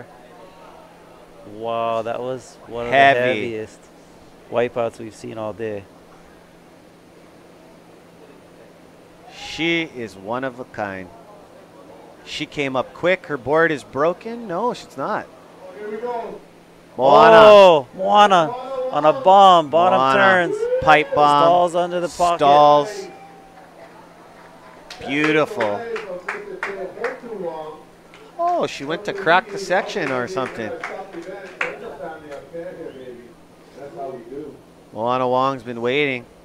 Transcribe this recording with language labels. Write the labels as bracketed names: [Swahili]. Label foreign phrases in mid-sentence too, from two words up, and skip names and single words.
[English] Wow, that was one of the Heavy. heaviest wipeouts we've seen all day. She is one of a kind. She came up quick. Her board is broken. No, she's not. Here we go. Moana. Oh, Moana on a bomb. Bottom Moana. turns. Pipe bomb. Stalls under the pocket. Stalls. Beautiful. Oh, she went to crack the section or something. Moana Wong's been waiting.